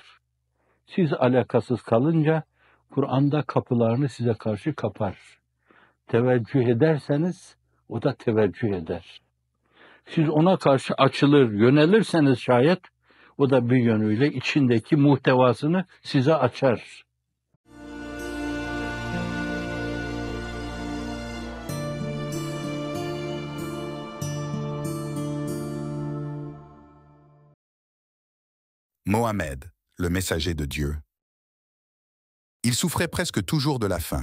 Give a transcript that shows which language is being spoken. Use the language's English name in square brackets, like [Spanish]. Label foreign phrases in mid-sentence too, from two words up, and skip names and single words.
[Turkish] Siz alakasız kalınca Kur'an'da kapılarını size karşı kapar. Teveccüh ederseniz o da teveccüh eder. Siz ona karşı açılır, yönelirseniz şayet o da bir yönüyle içindeki muhtevasını size açar. [French] Mohammed, le messager de Dieu. Il souffrait presque toujours de la faim.